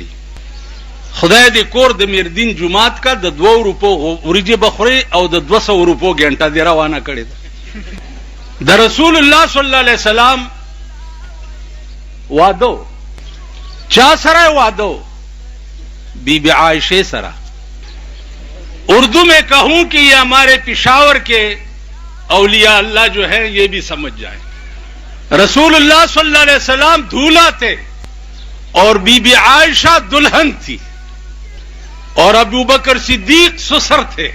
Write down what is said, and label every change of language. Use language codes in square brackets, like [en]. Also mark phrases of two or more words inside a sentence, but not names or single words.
[ps] خدای دې کور د میردین جماعت کا د 2 روپو ورجه بخوري او د 200 روپو ګنټه دی روانه کړی ده. د رسول الله [ar] صلی الله علیه وسلم [ps] وعدو چا سره وعدو بی بی عائشہ سره. [ur] اردو میں کہوں کہ یہ ہمارے پشاور کے اولیاء اللہ جو ہیں یہ بھی سمجھ جائیں. رسول اللہ [ar] صلی اللہ علیہ وسلم [ur] دولہا تھے اور بی بی عائشہ دلہن تھی اور ابو بکر صدیق سسر تھے.